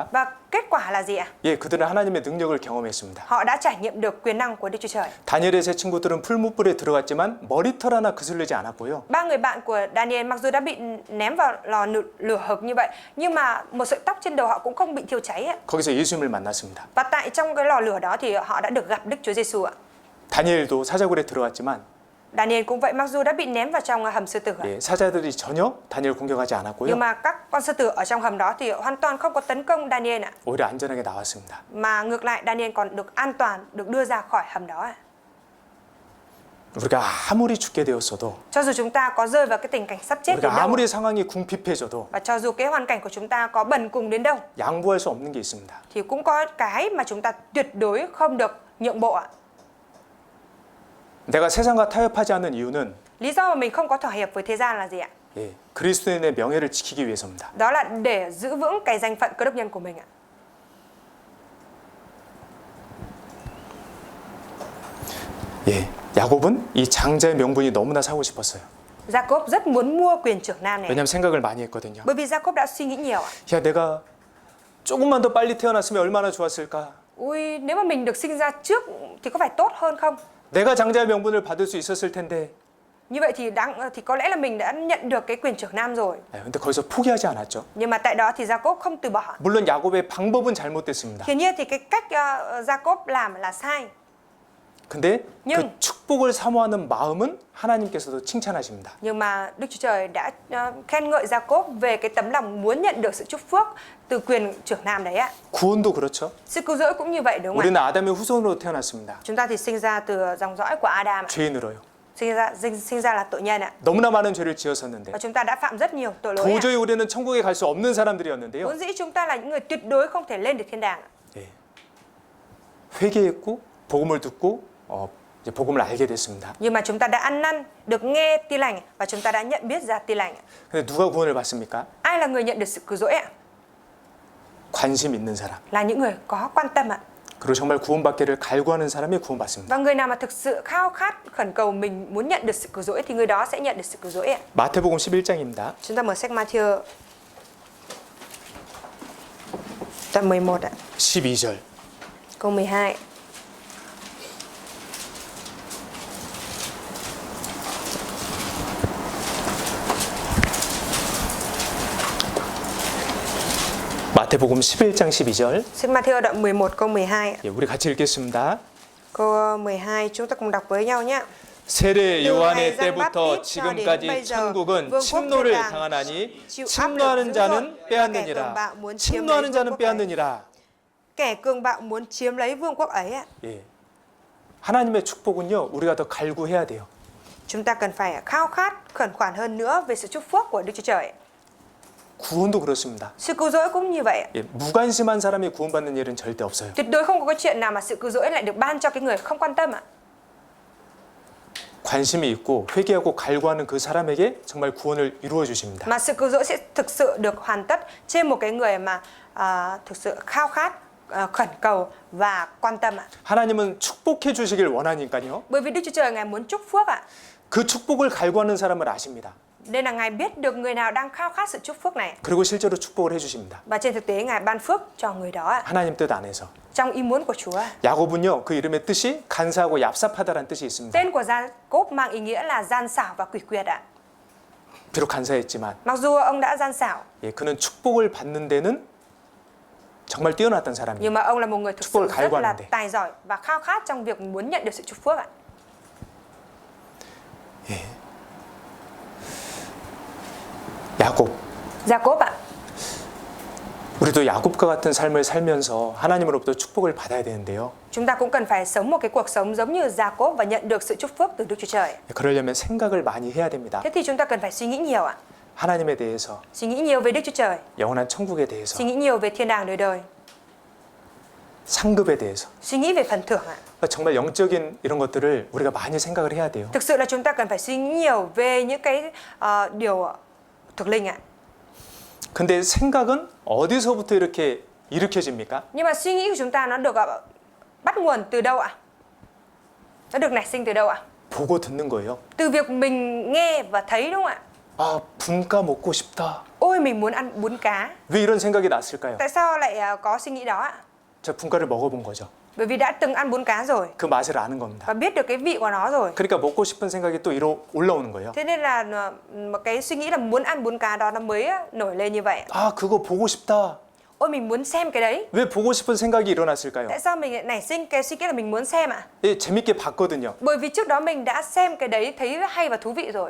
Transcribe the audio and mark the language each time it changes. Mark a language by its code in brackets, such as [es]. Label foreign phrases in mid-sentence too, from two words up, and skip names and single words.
[vi] Và kết quả là gì ạ? [ko] 예, 그들은 하나님의 능력을 경험했습니다. [vi] Họ đã trải nghiệm được quyền năng của Đức Chúa Trời. [ko] 다니엘의 세 친구들은 풀무불에 들어갔지만 머리털 하나 그슬리지 않았고요. [vi] Ba người bạn của Daniel mặc dù đã bị ném vào lò lửa hực như vậy nhưng mà một sợi tóc trên đầu họ cũng không bị thiêu cháy ạ. [ko] 거기서 예수님을 만났습니다. [vi] Và tại trong cái lò lửa đó thì họ đã được gặp Đức Chúa Giêsu ạ. [ko] 다니엘도 사자굴에 들어갔지만 [vi] Daniel cũng vậy, mặc dù đã bị ném vào trong hầm sư tử ạ. [ko] 예, 사자들이 전혀 다니엘 공격하지 않았고요. [vi] Nhưng mà các con sư tử ở trong hầm đó thì hoàn toàn không có tấn công Daniel ạ. [ko] 오히려 안전하게 나왔습니다. [vi] Mà ngược lại Daniel còn được an toàn, được đưa ra khỏi hầm đó ạ. [ko] 우리가 아무리 죽게 되었어도 [vi] Cho dù chúng ta có rơi vào cái tình cảnh sắp chết đến [ko] 우리가 [vi] đâu [ko] 아무리 상황이 궁핍해져도 [vi] và cho dù cái hoàn cảnh của chúng ta có bần cùng đến đâu [ko] 양보할 수 없는 게 있습니다. [vi] thì cũng có cái mà chúng ta tuyệt đối không được nhượng bộ ạ. [ko] 내가 세상과 타협하지 않는 이유는 [vi] Lý do mà mình không có thỏa hiệp với thế gian là gì ạ? [ko] 예, 그리스도인의 명예를 지키기 위해서입니다. [vi] Đó là để giữ vững cái danh phận cơ đốc nhân của mình ạ. [ko] 예, 야곱은 이 장자의 명분이 너무나 사고 싶었어요. [vi] Jacob rất muốn mua quyền trưởng nam này [ko] 왜냐하면 생각을 많이 했거든요. [vi] bởi vì Jacob đã suy nghĩ nhiều ạ. [ko] 야, 내가 조금만 더 빨리 태어났으면 얼마나 좋았을까? [vi] Ui, nếu mà mình được sinh ra trước thì có phải tốt hơn không? [ko] 내가 장자의 명분을 받을 수 있었을 텐데. [vi] Như vậy thì có lẽ là mình đã nhận được cái quyền trưởng nam rồi. [ko] 근데 거기서 포기하지 않았죠. [vi] Nhưng mà tại đó thì Jacob không từ bỏ. [ko] 물론 야곱의 방법은 잘못됐습니다. [vi] Hiển nhiên thì cái cách Jacob làm là sai. [ko] 근데 [vi] Nhưng- [ko] 그 축복을 사모하는 마음은 하나님께서도 칭찬하십니다. [vi] Nhưng mà Đức Chúa Trời đã khen ngợi Jacob về cái tấm lòng muốn nhận được sự chúc phước từ quyền trưởng nam đấy ạ. [ko] 구원도 그렇죠. [vi] Sự cứu rỗi cũng như vậy đúng không [ko] 우리는 [vi] ạ? [ko] 아담의 후손으로 태어났습니다. [vi] Chúng ta thì sinh ra từ dòng dõi của Adam ạ. [ko] 죄인으로요. [vi] Sinh ra là tội nhân ạ. [ko] 너무나 많은 죄를 지었었는데 [vi] Và chúng ta đã phạm rất nhiều tội lỗi ạ. [ko] 도저히 우리는 천국에 갈 수 없는 사람들이었는데요. [vi] Vốn dĩ chúng ta là những người tuyệt đối không thể lên được thiên đàng ạ. [ko] 예. 회개했고 복음을 듣고 이제 복음을 알게 됐습니다. [vi] Nhưng mà chúng ta đã ăn năn, được nghe tin lành và chúng ta đã nhận biết ra tin lành. [ko] 근데 누가 구원을 받습니까? [vi] Ai là người nhận được sự cứu rỗi ạ? [ko] 관심 있는 사람. [vi] Là những người có quan tâm ạ. [ko] 그리고 정말 구원받기를 갈구하는 사람이 구원받습니다. [vi] Và người nào mà thực sự khao khát khẩn cầu mình muốn nhận được sự cứu rỗi thì người đó sẽ nhận được sự cứu rỗi ạ. [ko] 마태복음 11장입니다. [vi] Chúng ta mở sách Matthew đoạn 11 ạ, [ko] 12절. [vi] câu 12. [ko] 마태복음 11장 12절. [vi] Sách Matthew đoạn 11 câu 12 ạ. [ko] 예, 우리 같이 읽겠습니다. [vi] Câu 12 chúng ta cùng đọc với nhau nhé. [ko] 세례 요한의 그 때부터 지금까지 천국은 침노를 당하나니 침노하는 자는 빼앗느니라. 침노하는 자는 빼앗느니라. [vi] Kẻ cường bạo muốn chiếm lấy vương quốc ấy ạ. [ko] 예. 하나님의 축복은요, 우리가 더 갈구해야 돼요. [vi] Chúng ta cần phải khao khát khẩn khoản hơn nữa về sự chúc phước của Đức Chúa Trời. [ko] 구원도 그렇습니다. [vi] Sự cứu rỗi cũng như vậy ạ. [ko] 예, 무관심한 사람이 구원받는 일은 절대 없어요. [vi] Tuyệt đối không có cái chuyện nào mà sự cứu rỗi lại được ban cho cái người không quan tâm ạ. [ko] 관심이 있고 회개하고 갈구하는 그 사람에게 정말 구원을 이루어 주십니다. [vi] Mà sự cứu rỗi sẽ thực sự được hoàn tất trên một cái người mà thực sự khao khát, khẩn cầu và quan tâm ạ. [ko] 하나님은 축복해 주시길 원하니까요. [vi] Bởi vì Đức Chúa Trời Ngài muốn chúc phước ạ. [ko] 그 축복을 갈구하는 사람을 아십니다. [vi] Nên là Ngài biết được người nào đang khao khát sự chúc phước này. [ko] 그리고 실제로 축복을 해 주십니다. [vi] Và trên thực tế Ngài ban phước cho người đó ạ. [ko] 하나님 뜻 안에서. [vi] Trong ý muốn của Chúa. [ko] 야곱은요, 그 이름의 뜻이 간사하고 얍삽하다라는 뜻이 있습니다. [vi] Tên của Gia-cốp mang ý nghĩa là gian xảo và quỷ quyệt ạ. [ko] 비록 간사했지만 [vi] Mặc dù ông đã gian xảo, [ko] 예, 그는 축복을 받는 데는 정말 뛰어났던 사람이에요. [vi] nhưng mà ông là một người thực sự [ko] 축복을 [vi] rất là [ko] 갈구하는데. [vi] tài giỏi và khao khát trong việc muốn nhận được sự chúc phước ạ. [ko] 야곱. [vi] Gia-cốp ạ. [ko] 우리도 야곱과 같은 삶을 살면서 하나님으로부터 축복을 받아야 되는데요. [vi] Chúng ta cũng cần phải sống một cái cuộc sống giống như Gia-cốp và nhận được sự chúc phước từ Đức Chúa Trời. [ko] 그러려면 생각을 많이 해야 됩니다. [vi] Thế thì chúng ta cần phải suy nghĩ nhiều ạ. [ko] 하나님에 대해서, [vi] Suy nghĩ nhiều về Đức Chúa Trời, [ko] 영원한 천국에 대해서, [vi] suy nghĩ nhiều về thiên đàng đời đời, [ko] 상급에 대해서. [vi] suy nghĩ về phần thưởng ạ. [ko] 정말 영적인 이런 것들을 우리가 많이 생각을 해야 돼요. [vi] Thực sự là chúng ta cần phải suy nghĩ nhiều về những cái điều thuộc linh ạ. [ko] 근데 생각은 어디서부터 이렇게 일으켜집니까? [vi] Nhưng mà suy nghĩ của chúng ta nó được bắt nguồn từ đâu ạ? Nó được nảy sinh từ đâu ạ? [ko] 보고 듣는 거예요. [vi] Từ việc mình nghe và thấy đúng không ạ? [ko] 아, 분가 먹고 싶다. [vi] Ôi mình muốn ăn bún cá. [ko] 왜 이런 생각이 났을까요? [vi] Tại sao lại có suy nghĩ đó ạ? [ko] 제가 분가를 먹어본 거죠. [vi] Bởi vì đã từng ăn bún cá rồi [ko] 그 맛을 아는 겁니다. [vi] và biết được cái vị của nó rồi. [ko] 그러니까 먹고 싶은 생각이 또 올라오는 거예요. [vi] Thế nên là một cái suy nghĩ là muốn ăn bún cá đó nó mới nổi lên như vậy. [ko] 아, 그거 보고 싶다. [vi] Ôi mình muốn xem cái đấy. [ko] 왜 보고 싶은 생각이 일어났을까요? [vi] Tại sao mình lại nảy sinh cái suy nghĩ là mình muốn xem ạ? [ko] 예, 재밌게 봤거든요. [vi] Bởi vì trước đó mình đã xem cái đấy thấy hay và thú vị rồi.